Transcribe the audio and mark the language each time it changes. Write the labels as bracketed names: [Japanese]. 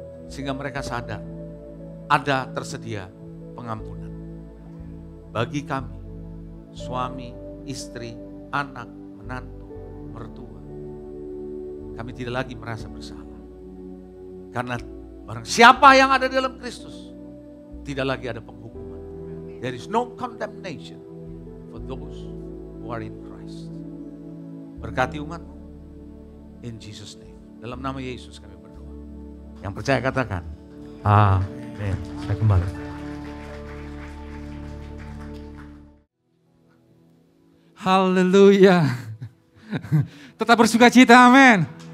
[Indonesian] Sehingga mereka sadar ada tersedia pengampunan. Bagi kami, suami, istri, anak, menantu, mertua. Kami tidak lagi merasa bersalah. Karena barang siapa yang ada di dalam Kristus, tidak lagi ada penghukuman. [English] There is no condemnation for those who are in Christ. [Indonesian] Berkati umat-Mu. [English] In Jesus' name. [Indonesian] Dalam nama Yesus kami berdoa. Yang percaya katakan, amin. Saya kembali. Haleluya. Tetap bersuka cita, amin.